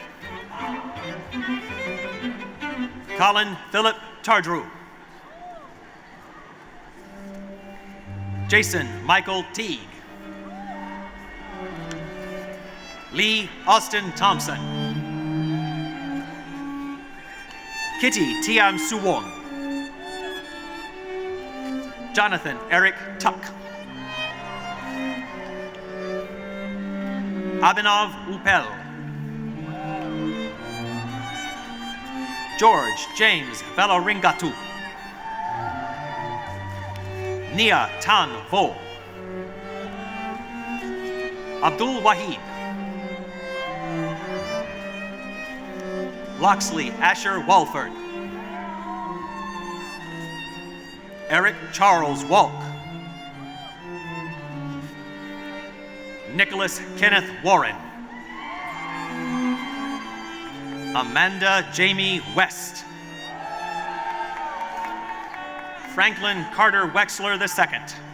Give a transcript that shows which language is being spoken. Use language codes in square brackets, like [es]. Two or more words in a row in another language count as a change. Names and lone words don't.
[en] Colin Philip Tardrew. Jason Michael Teague. Lee Austin Thompson. Kitty Tiam Suwon. Jonathan Eric Tuck. Abhinav Upel. George James Valaringatu. Nia Tan Vo. Abdul Wahid. Loxley Asher Walford. Eric Charles Walk. Nicholas Kenneth Warren. Amanda Jamie West. Franklin Carter Wexler II.